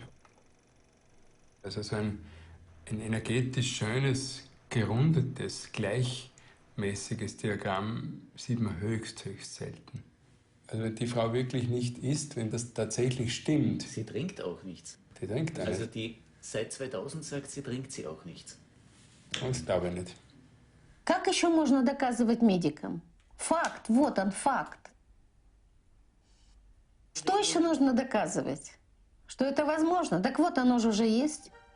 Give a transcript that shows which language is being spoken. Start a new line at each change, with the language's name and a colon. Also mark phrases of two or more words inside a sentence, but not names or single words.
German: Also so ein energetisch schönes, gerundetes, gleichmäßiges Diagramm sieht man höchst selten. Also wenn die Frau wirklich nicht isst, wenn das tatsächlich stimmt. Sie trinkt auch nichts. Die trinkt auch nicht. Also die seit 2000 sagt, sie trinkt sie auch nichts. Das glaube ich nicht.
Russian: Как еще можно доказывать медикам? Факт, вот он, факт. Что еще нужно доказывать? Что это возможно? Так вот, оно же уже есть.